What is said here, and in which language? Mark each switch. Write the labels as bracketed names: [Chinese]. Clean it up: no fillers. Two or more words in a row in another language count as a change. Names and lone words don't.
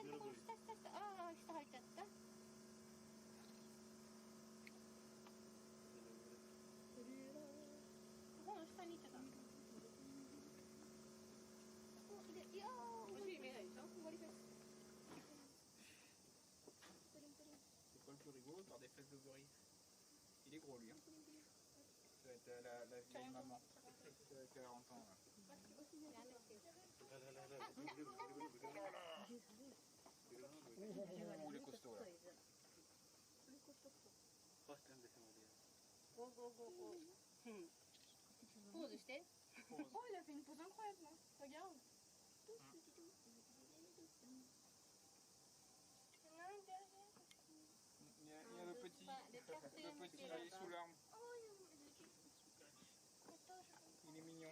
[Japanese] ここ下下下。ああ、下入っちゃった。ここの下に行っちゃった。いやー、お尻見えないでしょ。終わりです。 [French] C'est quoi le plus rigolo de faire des fesses de gorille? Il est gros lui, hein. Ça va être la vieille maman qui a 40 ans là. Oh, les costauds là. [English] Go, go, go, go. [Japanese] Pause して。 [French] Pause. Oh, il a fait une pause incroyable, là. Regarde. Il y en a un derrière. Il y a le petit, Les cartels, le petit c'est là, il est là-bas. sous l'arme. Oh, il y a un petit. Attends, Il est mignon.